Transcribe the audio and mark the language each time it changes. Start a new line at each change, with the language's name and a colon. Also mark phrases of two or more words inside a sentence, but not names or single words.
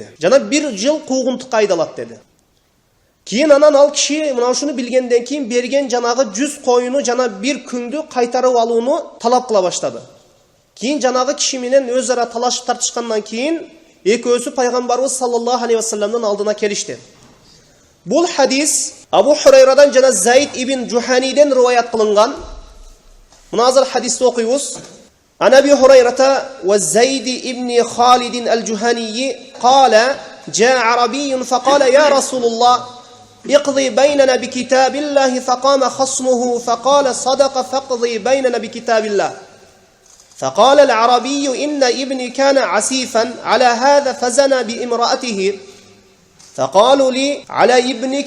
Kyrgyz: Жана 1 жыл куугунтукка айдалат деди. Кийин анан ал киши мына ушуну билгенден кийин берген жанагы 100 коюну жана 1 күндү кайтарып алууну талап кыла баштады. Кийин жанагы киши менен өз ара талашып тартышкандан кийин экөөсү пайгамбарыбыз
Arabic: صلى الله عليه وسلم
Kyrgyz: алдына келишти. Бул хадис Абу Хурайрадан жана Заид ибн Жуханиден риваят кылынган. Мына азыр хадисти окуйбуз.
Arabic: عن أبي هريرة وزيد بن خالد الجهني قال جاء عربي فقال يا رسول الله اقضي بيننا بكتاب الله فقام خصمه فقال صدق فاقضي بيننا بكتاب الله فقال العربي إن ابني كان عسيفا على هذا فزنى بامرأته فقالوا لي على ابنك